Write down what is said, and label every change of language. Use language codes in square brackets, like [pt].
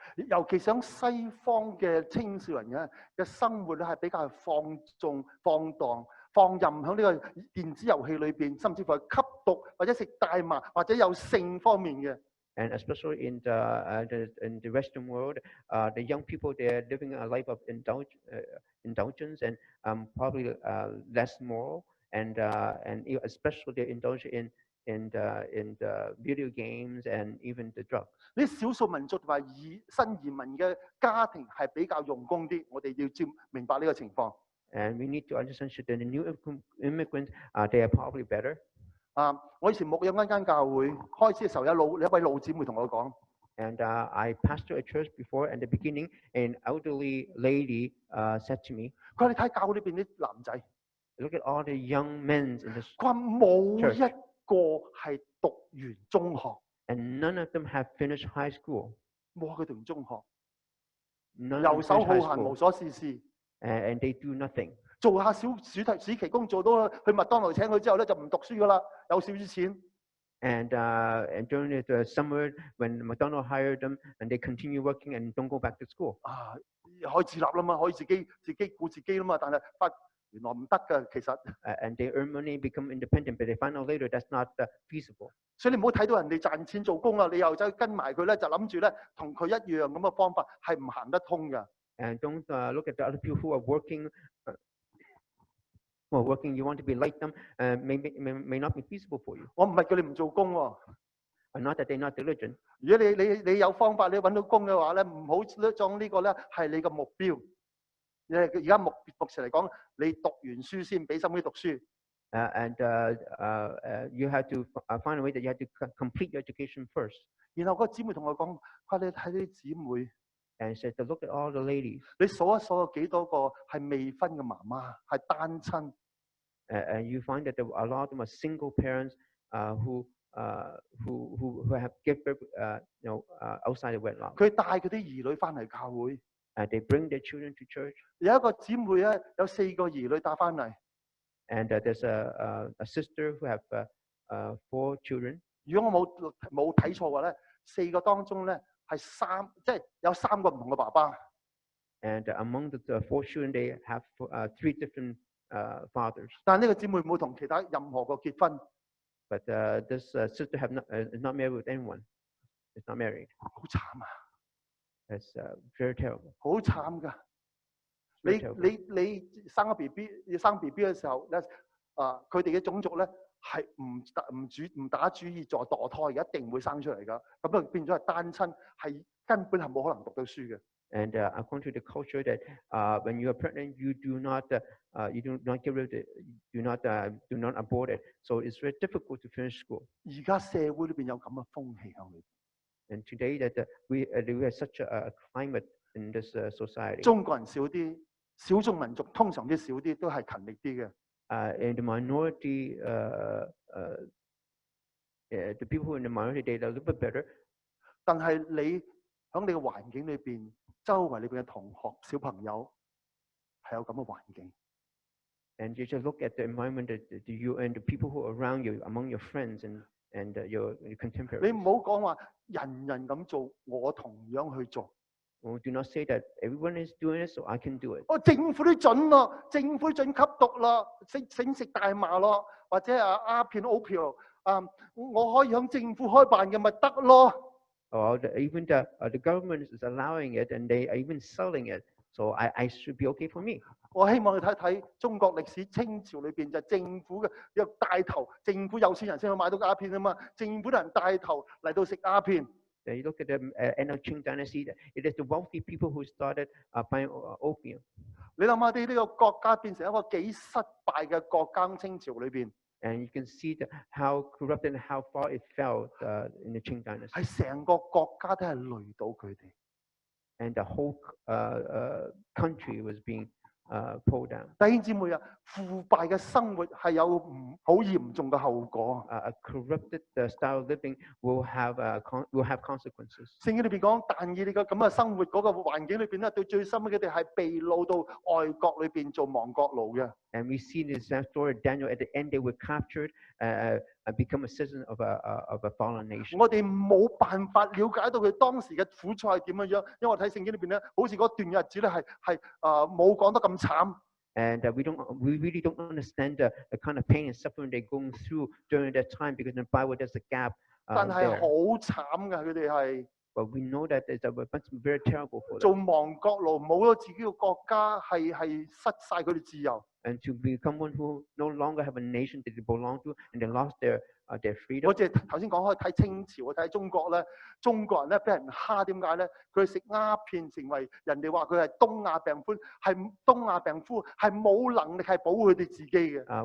[yue] 尤其想西方嘅青少年嘅生活咧，係比較放縱、放蕩、放任喺呢個電子遊戲裏邊，甚至乎係吸毒或者食大麻或者有性方面嘅。 [en] And especially in the Western world, the young people, they're living a life of indulgence and probably less moral, and especially they indulge in the video games and even the drugs. [yue] 呢少數民族同埋新移民嘅家庭係比較用功啲，我哋要明白呢個情況。 [en] And we need to understand that the new immigrants, they are probably better. [yue] 我以前牧養一間教會，開始嘅時候有一位老姊妹同我講。 [en] And I pastored a church before. At the beginning, an elderly lady said to me, [yue] 佢話你睇教會裏邊啲男仔， [en] "Look at all the young men in this [yue] 佢話冇一個係讀完中學， [en] and none of them have finished high school. [yue] 冇佢讀完中學， [en] None [yue] 遊 [en] of them [yue] 好 [en] high [yue] 閒，無 [en] school, [yue] 所事事， [en] and they do nothing. [yue] 做下暑期工做到去麥當勞請佢之後咧就唔讀書噶啦，有少少錢。 [en] And during the summer, when McDonald hired them, and they continue working and don't go back to school. [yue] 可以自立啦嘛，可以自己顧自己啦嘛，但係原來唔得㗎，其實。 [en] And they earn money, become independent, but they find out later that's not feasible. [yue] 所以你唔好睇到人哋賺錢做工啊，你又走去跟埋佢咧，就諗住咧同佢一樣咁嘅方法係唔行得通㗎。 [en] And don't look at the other people who are working. You want to be like them, may not be feasible for you. [yue] 我唔係叫你唔做工喎。 [en] Not that they're not diligent. [yue] 如果你有方法，你揾到工嘅話咧，唔好將呢個咧係你嘅目標。而家目前嚟講，你讀完書先，俾心機讀書。 [en] You have to find a way that you have to complete your education first. [yue] 然後個姊妹同我講，佢話你睇啲姊妹， [en] And said to look at all the ladies. [yue] 你數一數有幾多個係未婚嘅媽媽，係單親？ [en] And you find that a lot of them are single parents who have given birth, outside of wedlock. [yue] 佢帶佢啲兒女翻嚟教會。 [en] They bring their children to church. [yue] 有一個姊妹咧，有4個兒女帶翻嚟。 [en] And there's a sister who have 4 children. [yue] 如果我冇睇錯嘅話咧，4個當中咧係即係有3個唔同嘅爸爸。 [en] And among the 4 children, they have 3 different fathers. [yue] 但係呢個姊妹冇同其他任何個結婚。 [en] But this sister is not married with anyone. Is not married. [yue] 好慘啊！ [en] It's very terrible. [yue] 好慘㗎！你生個 BB， 要生 BB 嘅時候咧，佢哋嘅種族咧係唔打主意做墮胎嘅，一定會生出嚟㗎。咁啊變咗係單親，係根本係冇可能讀到書嘅。 [en] And according to the culture that when you are pregnant, you do not get rid of it, do not abort it. So it's very difficult to finish school. [yue] 而家社會裏邊有咁嘅風氣喺裏邊。 [en] And today that we have such a climate in this society. [yue] 中國人少啲，少數民族通常啲少啲，都係勤力啲嘅。 [en] In the minority, the people in the minority they are a little bit better. [yue] 但係你喺你嘅環境裏邊，周圍裏邊嘅同學、小朋友係有咁嘅環境。 [en] And you just look at the environment that you and the people who are around you, among your friends and your contemporaries. [yue] 你唔好講話人人咁做，我同樣去做。 [en] Do not say that everyone is doing it, so I can do it. [yue] 政府都準咯，政府準吸毒咯，食大麻咯，或者鴉片 opioid 我可以向政府開辦嘅咪得咯。 [en] Or even the government is allowing it, and they are even selling it. So I should be okay for me. [yue] 我希望你睇睇中國歷史，清朝裏邊就政府嘅有帶頭，政府有錢人先可以買到鴉片啊嘛，政府啲人帶頭嚟到食鴉片。 [en] You look at the end of Qing dynasty, it is the wealthy people who started buying opium. [yue] 你諗下啲呢個國家變成一個幾失敗嘅國家，清朝裏邊。 [en] And you can see how corrupted and how far it fell in the Qing dynasty. [yue] 係成個國家都係累到佢哋。 [en] And the whole country was being pulled down. [yue] 弟兄姊妹啊，腐敗嘅生活係有好嚴重嘅後果。 [en] A corrupted style of living will have consequences. [yue] 聖經裏邊講，但以理嘅咁嘅生活嗰個環境裏邊咧，到最深佢哋係被擄到外國裏邊做亡國奴嘅。 [en] And we see this story of Daniel at the end they were captured, become a citizen of a fallen nation. [yue] 我哋冇辦法了解到佢當時嘅苦楚係點樣樣，因為我睇聖經裏邊咧，好似嗰段日子咧係冇講得咁慘。 [en] And we really don't understand the kind of pain and suffering they're going through during that time because in the Bible there's a gap. [yue] 但係好慘㗎，佢哋係。 [en] But we know that it's very terrible for them. [yue] 做亡國奴，冇咗自己嘅國家，係失晒佢哋自由。 [en] And to become one who no longer have a nation that they belong to, and they lost their freedom. [yue] 我哋頭先講開睇清朝，睇中國咧，中國人咧俾人蝦，點解咧？佢食鴉片，成為人哋話佢係東亞病夫，係東亞病夫，係冇能力係保護佢哋自己嘅。